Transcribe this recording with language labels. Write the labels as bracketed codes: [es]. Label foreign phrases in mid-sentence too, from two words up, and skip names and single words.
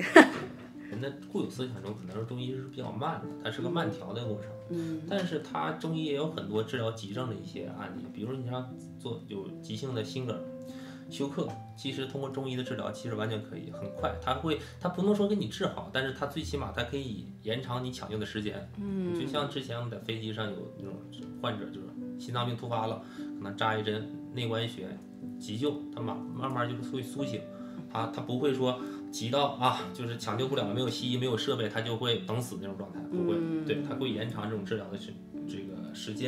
[zh] 人的固有思想中，可能是中醫是比較慢的，它是個慢調的過程。但是它中醫也有很多治療急症的一些案例，比如說你像做有急性的心梗、休克，其實通過中醫的治療，其實完全可以很快，它不能說給你治好，但是它最起碼它可以延長你搶救的時間。就像之前我們在飛機上有那種患者，就是心臟病突發了，可能扎一針內關穴急救，它慢慢就是會甦醒，它不會說急到啊，就是搶救不了，沒有西醫，沒有設備，它就會等死那種狀態，不會，對，它會延長這種治療的這個時間。